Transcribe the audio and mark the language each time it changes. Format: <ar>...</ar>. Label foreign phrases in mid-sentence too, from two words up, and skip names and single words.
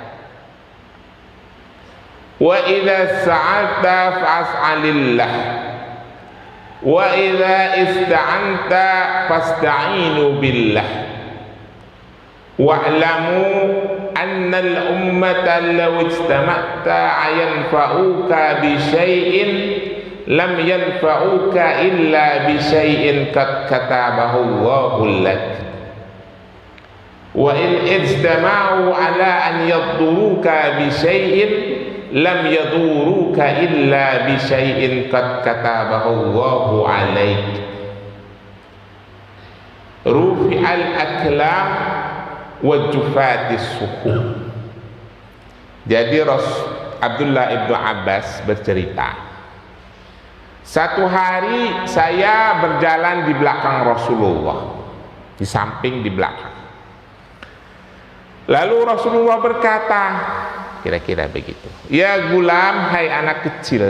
<ar>وإذا سألت فاسأل الله وإذا استعنت فاستعن بالله واعلم أن الأمة لو اجتمعت على أن ينفعوك بشيء لم ينفعوك إلا بشيء قد كتبه الله لك وإن اجتمعوا على أن يضروك بشيء لم يضروك إلا بشيء قد كتبه الله عليك رفعت الأقلام وجفت الصحف.</ar> <id>Jadi Abdullah ibnu Abbas bercerita, satu hari saya berjalan di belakang Rasulullah, di samping, di belakang. Lalu Rasulullah berkata, kira-kira begitu,</id> <ar>يا غلام,</ar> <id>hai anak kecil.</id>